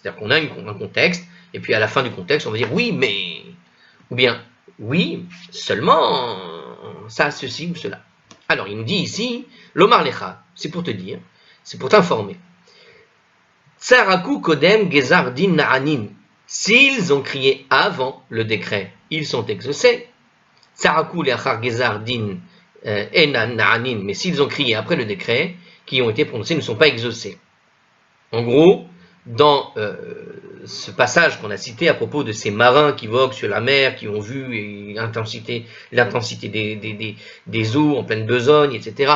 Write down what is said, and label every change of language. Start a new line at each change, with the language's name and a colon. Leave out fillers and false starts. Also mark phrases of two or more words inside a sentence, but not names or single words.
French: C'est-à-dire qu'on a un contexte, et puis à la fin du contexte, on va dire oui, mais, ou bien oui, seulement, ça, ceci ou cela. Alors il nous dit ici,
Hebrew: לומר לך,
French: c'est pour te dire, c'est pour t'informer.
Hebrew: צעקו קודם גזר דין נענין.
French: S'ils ont crié avant le décret, ils sont exaucés.
Hebrew: צעקו לאחר גזר דין אינן נענין.
French: Mais s'ils ont crié après le décret, qui ont été prononcés, ne sont pas exaucés. En gros, dans ce passage qu'on a cité à propos de ces marins qui voguent sur la mer, qui ont vu l'intensité des eaux en pleine besogne, etc.